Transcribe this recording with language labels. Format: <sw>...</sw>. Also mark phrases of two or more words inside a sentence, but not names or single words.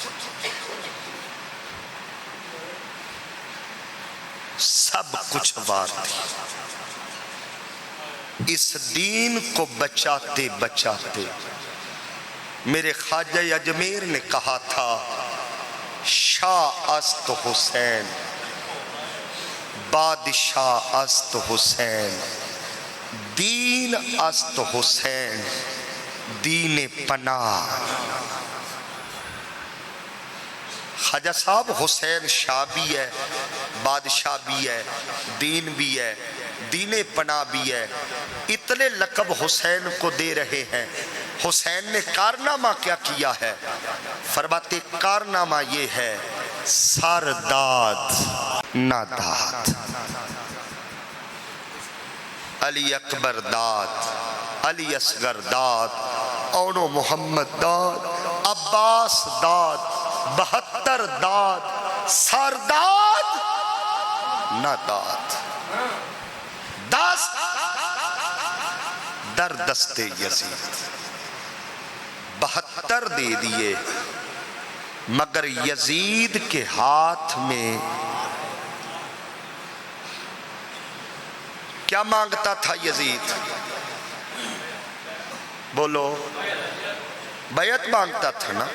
<ur>سب کچھ وار تھی. اس دین کو بچاتے بچاتے میرے خواجہ اجمیر نے کہا تھا,</ur> <fa>شاہ است حسین, بادشاہ است حسین, دین است حسین, دین پناہ.</fa> <ur>خواجہ صاحب حسین شاہ بھی ہے, بادشاہ بھی ہے, دین بھی ہے, دین پناہ بھی ہے. اتنے لقب حسین کو دے رہے ہیں. حسین نے کارنامہ کیا کیا ہے؟ فرماتے کارنامہ یہ ہے,</ur> <fa>سرداد نہ داد. علی اکبر داد, علی اصغر داد, اونو محمد داد, عباس داد, 72 داد, سرداد نہ داد.</fa> <ur>10</ur> <fa>در دست یزید,</fa> <ur>72 دے دیے, مگر یزید کے ہاتھ میں کیا مانگتا تھا یزید؟ بولو, بیعت مانگتا تھا نا.</ur>